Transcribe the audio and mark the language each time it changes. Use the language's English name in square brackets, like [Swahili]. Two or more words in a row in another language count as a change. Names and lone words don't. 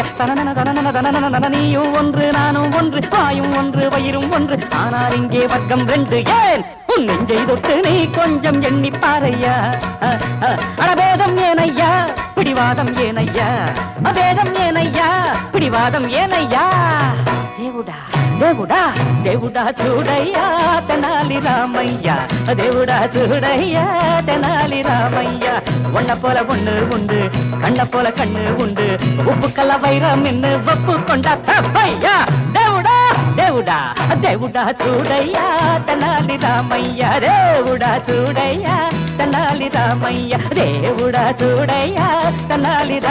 [Tamil] நீயும் ஒன்று நானும் ஒன்று, வாயும் ஒன்று வயிறும் ஒன்று. ஆனால் இங்கே வர்க்கம் ரெண்டு ஏன்? உன் நெஞ்சை தொட்டு நீ கொஞ்சம் எண்ணி பாரையா. அடபேதம் ஏனையா, பிடிவாதம் ஏனையா, அபேதம் ஏனையா, பிடிவாதம் ஏனையா. [Telugu] దేవుడా దేవుడా దేవుడా చూడయ్యా తెనాలి రామయ్య, దేవుడా చూడయ్యా తెనాలి రామయ్య. [Tamil] ஒன்ன போல ஒண்ணு உண்டு, கண்ண போல கண்ணு உண்டு. உப்பு கல்ல வைரம் நின்னு ஒப்பு கொண்டா தப்பையா. [Telugu] దేవుడా దేవుడా దేవుడా చూడయ్యా తెనాలి రామయ్య, దేవుడా చూడయ్యా తెనాలి రామయ్య, దేవుడా చూడయ్యా తెనాలి